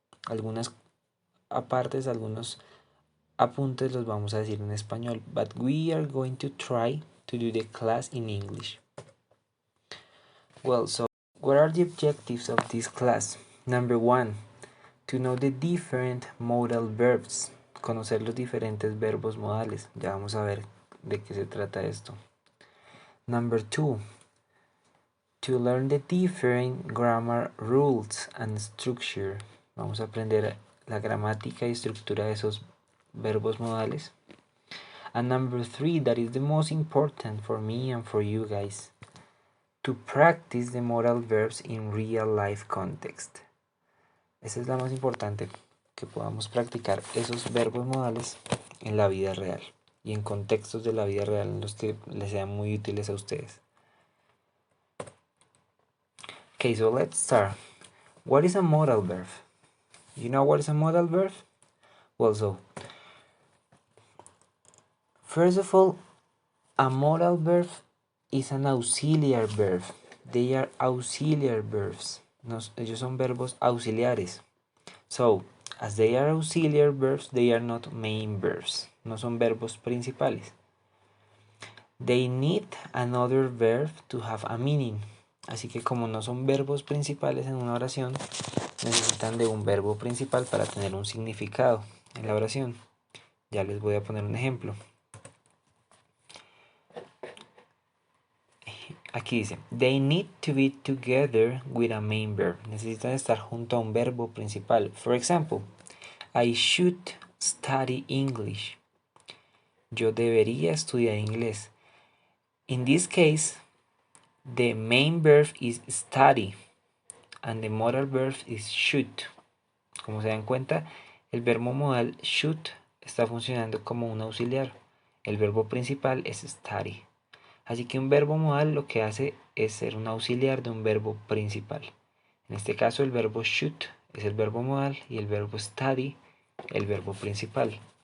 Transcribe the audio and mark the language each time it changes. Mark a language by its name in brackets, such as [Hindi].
[Spanish] Algunas apartes, algunos apuntes los vamos a decir en español, [English] but we are going to try to do the class in English. Well, so what are the objectives of this class? Number 1, to know the different modal verbs. [Spanish] Conocer los diferentes verbos modales. Ya vamos a ver de qué se trata esto. [English] Number 2, to learn the different grammar rules and structure. [Spanish] Vamos a aprender la gramática y estructura de esos verbos modales. [English] And number 3, that is the most important for me and for you guys, to practice the modal verbs in real life context. [Spanish] Esa es la más importante, que podamos practicar esos verbos modales en la vida real y en contextos de la vida real en los que les sean muy útiles a ustedes. [English] Okay, so let's start. What is a modal verb? You know what is a modal verb? Well, so first of all, a modal verb is an auxiliary verb. They are auxiliary verbs. [Spanish] Ellos son verbos auxiliares. [English] So, as they are auxiliary verbs, they are not main verbs. [Spanish] No son verbos principales. [English] They need another verb to have a meaning. [Spanish] Así que como no son verbos principales en una oración, necesitan de un verbo principal para tener un significado en la oración. Ya les voy a poner un ejemplo. Aquí dice, [English] they need to be together with a main verb. [Spanish] Necesitan estar junto a un verbo principal. [English] For example, I should study English. [Spanish] Yo debería estudiar inglés. [English] In this case, the main verb is study and the modal verb is should. [Spanish] Como se dan cuenta, el verbo modal should está funcionando como un auxiliar. El verbo principal es study. Así que un verbo modal lo que hace es ser un auxiliar de un verbo principal. En este caso el verbo should es el verbo modal y el verbo study el verbo principal.